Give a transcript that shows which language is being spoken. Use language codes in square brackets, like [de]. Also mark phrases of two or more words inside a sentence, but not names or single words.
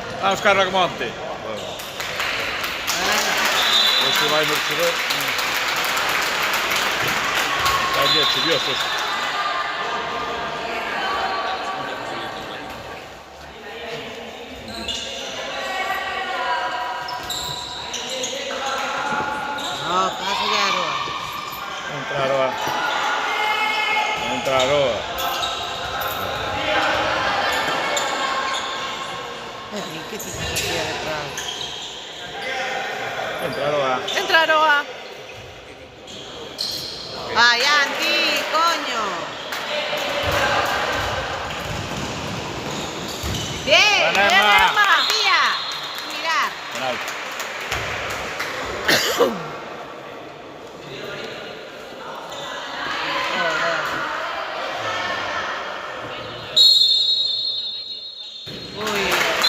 [gl] Vamos, Carla, que monte. Hoxe vai no excedor. Está un día chuvioso. [es] No, pasa ya, Aroa. Entra Aroa. Entra Aroa. ¿Qué te pasa aquí detrás? Entra Aroa. Entra Aroa. ¡Ay, Anti, coño! ¡Bien! Panema. ¡Tía! Mirar. Penalti. Uy.